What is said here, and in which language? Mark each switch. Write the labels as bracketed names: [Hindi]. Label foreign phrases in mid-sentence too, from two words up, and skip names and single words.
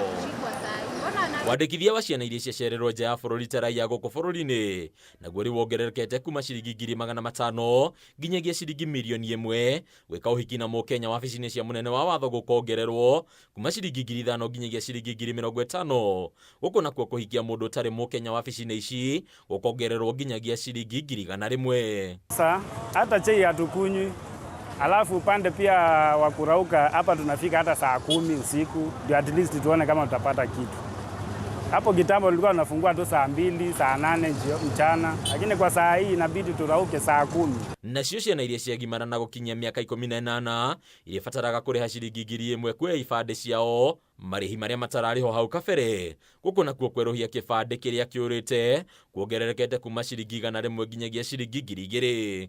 [Kikuyu] Wandĩkithia wa ciana iria ciacererwo nja ya bũrũri ta raia gũkũ bũrũri-inĩ naguo rĩu wongererekete kuma ciringi 2,500 nginyagia ciringi 1,000,000. Gwĩka ũhiki na Mũkenya wabici-inĩ cia mũnene wa watho gũkongererwo kuma ciringi 5,000 nginyagia ciringi 50,000. Gũkũ nakuo kũhikia mũndũ ũtarĩ Mũkenya wabici-inĩ ici gũkongererwo nginyagia ciringi 100,000. [Swahili] Sasa hata chai hatukunywi. Alafu upande pia wa kurauka hapa tunafika hata saa 10 usiku ndio [English] at least [Swahili] tuone kama tutapata kitu. Hapo kitambo tulikuwa tunafungua tu saa 2, saa 8 mchana, lakini kwa saa hii inabidi turauke saa 10. [Kikuyu] Nacio ciana iria ciagimara na gukinyia miaka 18 iria fataraga kuriha ciringi 1,000 kuoya ibande ciao, marihi maria matarariho hau kabere, guku nakuo kweruhia kibande kiria kiurite kuongererekete kuma ciringi 100 nginyagia ciringi 2,000.